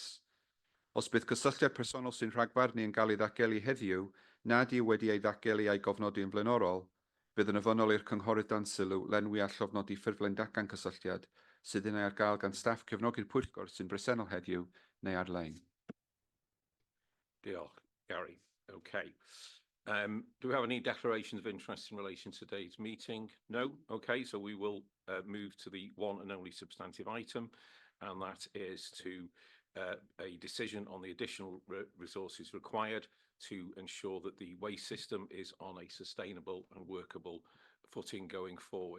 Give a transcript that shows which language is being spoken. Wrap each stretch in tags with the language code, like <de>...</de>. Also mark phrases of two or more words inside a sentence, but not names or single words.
<cy>Os bydd cysylltiad personol sy'n rhagfarnu yn cael ei ddagelu heddiw nad yw wedi ei ddagelu a'i gofnodi yn blaenorol, bydd yn ofynnol i'r cynghorydd dan sylw lenwi a llofnodi ffurflen datgan cysylltiad sydd yn ei ar gael gan staff cefnogi'r pwyllgor sy'n bresennol heddiw neu ar-lein. Diolch, Gary.</cy> <en>Okay. Do we have any declarations of interest in relation to today's meeting? No? Okay, so we will move to the one and only substantive item, and that is to a decision on the additional resources required to ensure that the waste system is on a sustainable and workable footing going forward.</en>